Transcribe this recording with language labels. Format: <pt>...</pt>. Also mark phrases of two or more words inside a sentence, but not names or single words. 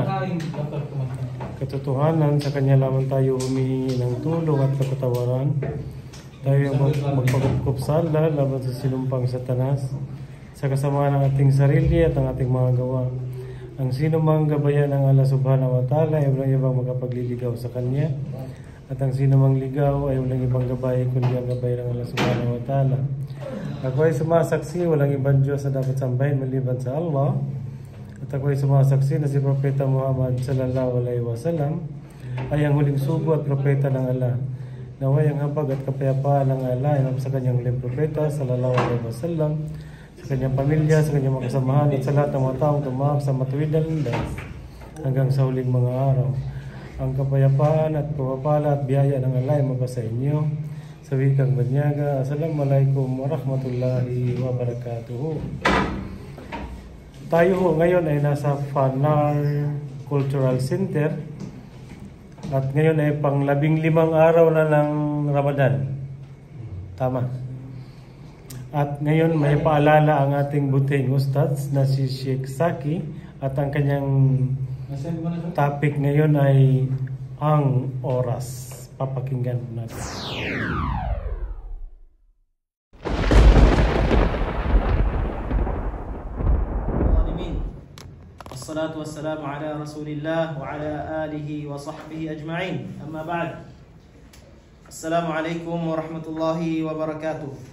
<tl>Katotohanan, sa Kanya lamang tayo humihingi ng tulong at kapatawaran. Tayo ang magpagupkup sa Allah laban sa sinumpang Satanas, sa kasamaan ng ating sarili at ang ating mga gawa. Ang sino mang gabayan ng Allah</tl> <ar>سبحانه وتعالى</ar> <tl>ay walang ibang makapagliligaw sa Kanya. At ang sino mang ligaw ay walang ibang gabay kundi ang gabay ng Allah</tl> <ar>سبحانه وتعالى.</ar> <tl>Ako ay sumasaksi, walang ibang Diyos na dapat sambahin maliban sa Allah. At ako ay sumasaksi na si Propeta Muhammad</tl> <ar>صلى الله عليه وسلم</ar> <tl>ay ang huling sugo at propeta ng Allah. Naway ang habag at kapayapaan ng Allah ay sa kanyang huling propeta</tl> <ar>صلى الله عليه وسلم,</ar> <tl>sa kanyang pamilya, sa kanyang mga kasamahan at sa lahat ng mga taong tumahak sa matuwid na landas hanggang sa huling mga araw. Ang kapayapaan at pagpapala at biyaya ng Allah ay mabasa inyo. Sa wikang banyaga,</tl> <ar>السلام عليكم ورحمة الله وبركاته.</ar> <tl>Tayo ngayon ay nasa Fanar Cultural Center at ngayon ay pang 15 araw na ng Ramadan. Tama. At ngayon may paalala ang ating buting ustads na si Sheikh Saki at ang kanyang topic ngayon ay ang oras. Papakinggan natin.</tl> <ar>والصلاة والسلام على رسول الله وعلى آله وصحبه أجمعين. أما بعد. السلام عليكم ورحمة الله وبركاته.</ar>